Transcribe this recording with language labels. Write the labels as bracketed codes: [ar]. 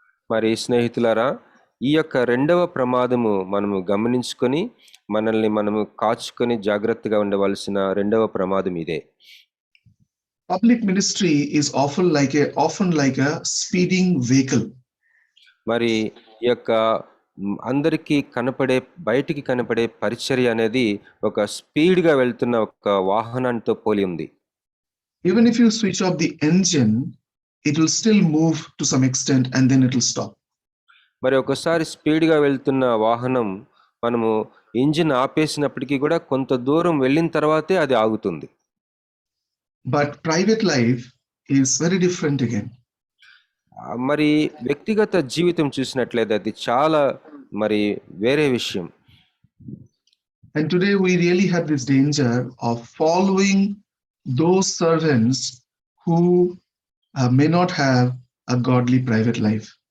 [te] మరి స్నేహితులారా, ఈ యొక్క రెండవ ప్రమాదము మనము గమనించుకొని మనల్ని మనము కాచుకొని జాగ్రత్తగా ఉండవలసిన రెండవ ప్రమాదం ఇదే. [en] Public ministry is often like a speeding vehicle. [te] మరి ఈ యొక్క అందరికీ బయటికి కనపడే పరిచర్య అనేది ఒక స్పీడ్గా వెళ్తున్న ఒక వాహనంతో పోలి ఉంది. [en] Even if you switch off the engine, it will still move to some extent and then it will stop. [te] మరి ఒకసారి స్పీడ్గా వెళ్తున్న వాహనం మనము ఇంజిన్ ఆపేసినప్పటికీ కూడా కొంత దూరం వెళ్ళిన తర్వాతే అది ఆగుతుంది. [en] But private life is very different again. [te] మరి వ్యక్తిగత జీవితం చూసినట్లయితే అది చాలా మరి వేరే విషయం. [en] And today we really have this danger of following those servants who may not have a godly private life.